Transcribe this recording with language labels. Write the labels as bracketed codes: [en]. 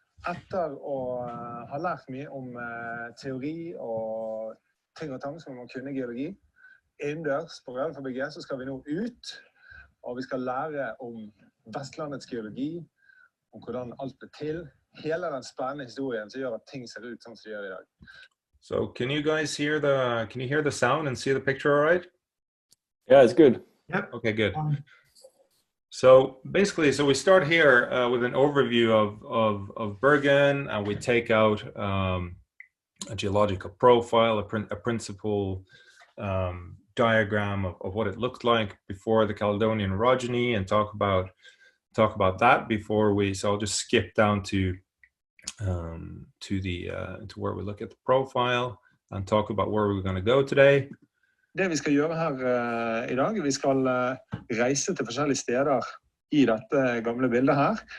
[no] Etter å ha lært mye om teori og ting og tang som man må kunne geologi, innendørs på realfabriket så skal vi nå ut, og vi skal lære om Vestlandets geologi, om hvordan alt ble til, hele den spennende historien som gjør at ting ser ut sånn som de gjør I dag. [en] So can you guys hear the sound and see the picture all right? Yeah, it's good. Yep. Okay, good. So basically, we start here with an overview of Bergen, and we take out a geological profile, a principal diagram of what it looked like before the Caledonian orogeny, and talk about that before we. So I'll just skip down to where we look at the profile and talk about where we're going to go today. [no] Det vi skal gjøre her I dag, vi skal reise til forskjellige steder I dette gamle bildet her.